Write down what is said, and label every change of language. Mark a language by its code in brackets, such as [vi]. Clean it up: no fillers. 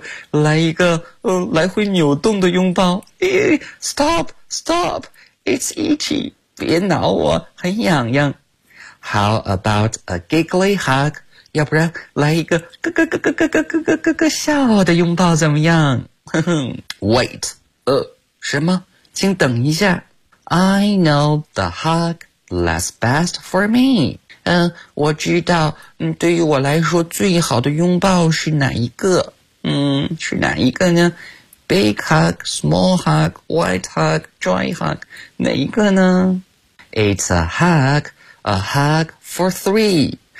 [zh] 来一个来回扭动的拥抱。 [en] Stop, stop, it's itchy, [zh] 别挠我，很痒痒。 [en] How about a giggly hug? [zh] 要不然来一个咯咯咯咯咯咯咯咯咯咯笑的拥抱怎么样？ [en] Wait, [zh] 什么？请等一下。 [en] I know the hug that's best for me. [zh] 我知道，对于我来说最好的拥抱是哪一个。是哪一个呢 [en] ？Big hug, small hug, white hug, dry hug， [zh] 哪一个呢 [en] ？It's a hug for three。